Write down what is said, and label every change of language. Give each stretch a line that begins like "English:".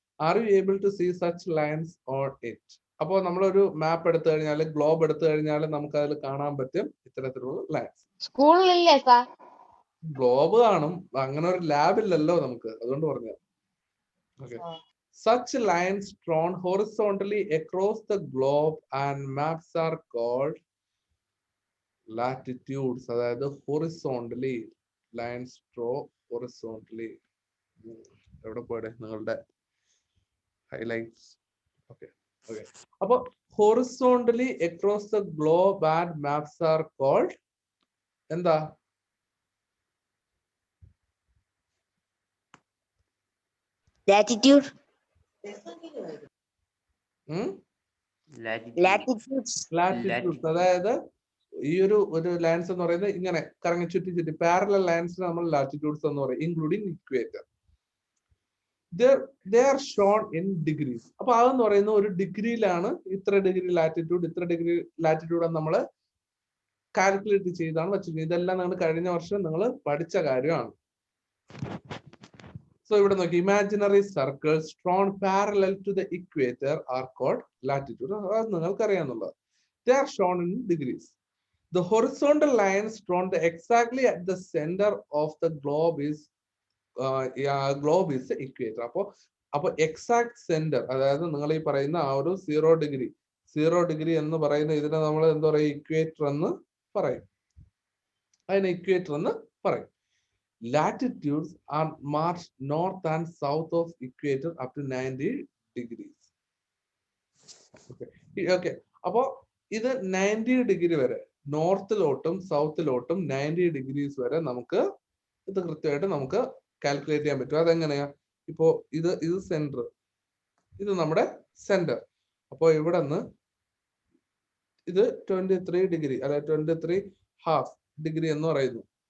English: Are you able to see such lines on it?
Malayalam: അപ്പോൾ നമ്മളൊരു മാപ്പ് എടുത്തു കഴിഞ്ഞാൽ, ഗ്ലോബ് എടുത്തു കഴിഞ്ഞാൽ നമുക്ക് അതിൽ കാണാൻ പറ്റും ഇത്തരത്തിലുള്ള ലൈൻസ്. സ്കൂളിലില്ലേ സാർ? ഗ്ലോബ് കാണും, അങ്ങനെ ഒരു ലാബ് ഇല്ലല്ലോ നമുക്ക്, അതുകൊണ്ട് പറഞ്ഞു.
English: Okay, such lines drawn horizontally across the globe and maps are called latitudes.
Malayalam: അതായത്
English: horizontally lines draw horizontally.
Malayalam: എവിടെ പോയുടെ നിങ്ങളുടെ ഹൈലൈറ്റ്സ്? ഓക്കെ ഓക്കെ, അപ്പൊ
English: horizontally across the globe and maps are called
Malayalam: എന്താ?
English: Latitude.
Malayalam: ലാറ്റിറ്റ്യൂഡ്. ലാറ്റിറ്റ്യൂഡ്സ്. അതായത് ഈ ഒരു lines എന്ന് പറയുന്നത് ഇങ്ങനെ കറങ്ങി ചുറ്റി ചുറ്റി പാരലൽ ലൈൻസിന് നമ്മൾ ലാറ്റിറ്റ്യൂഡ്സ് എന്ന് പറയും, including equator.
English: They are shown in degrees.
Malayalam: അപ്പൊ അതെന്ന് പറയുന്നത് ഒരു ഡിഗ്രിയിലാണ് ഇത്ര ഡിഗ്രി ലാറ്റിറ്റ്യൂഡ്, ഇത്ര ഡിഗ്രി ലാറ്റിറ്റ്യൂഡ് നമ്മൾ കാൽക്കുലേറ്റ് ചെയ്താണ് വെച്ചിരിക്കുന്നത്. ഇതെല്ലാം നിങ്ങൾ കഴിഞ്ഞ വർഷം നിങ്ങൾ പഠിച്ച കാര്യമാണ്.
English: so
Malayalam: ഇവിടെ നോക്കി,
English: Imaginary circles drawn parallel to the equator are called latitude.
Malayalam: അത് നിങ്ങൾക്ക് അറിയാന്നുള്ളത്.
English: They are shown in degrees. The horizontal lines drawn exactly at the center of the globe is the equator.
Malayalam: അപ്പൊ എക്സാക്ട് സെന്റർ, അതായത് നിങ്ങൾ ഈ പറയുന്ന ആ ഒരു 0 degree എന്ന് പറയുന്ന ഇതിനെ നമ്മൾ എന്താ പറയുക? ഇക്വേറ്റർ എന്ന് പറയും. അതിനെ ഇക്വേറ്റർ എന്ന് പറയും.
English: Latitudes are marked north and south of equator up to 90 degrees. Okay.
Malayalam: അപ്പോ ഇത് 90 ഡിഗ്രി വരെ നോർത്തിലോട്ടും സൗത്തിലോട്ടും 90 ഡിഗ്രീസ് വരെ നമുക്ക് ഇത് കൃത്യമായിട്ട് നമുക്ക് കാൽക്കുലേറ്റ് ചെയ്യാൻ പറ്റും. അതെങ്ങനെയാ? ഇപ്പോ ഇത് സെന്റർ, ഇത് നമ്മുടെ സെന്റർ. അപ്പോ ഇവിടെ നിന്ന് ഇത് 23 ഡിഗ്രി അല്ലെ 23.5 ഡിഗ്രി എന്ന് പറയുന്നു.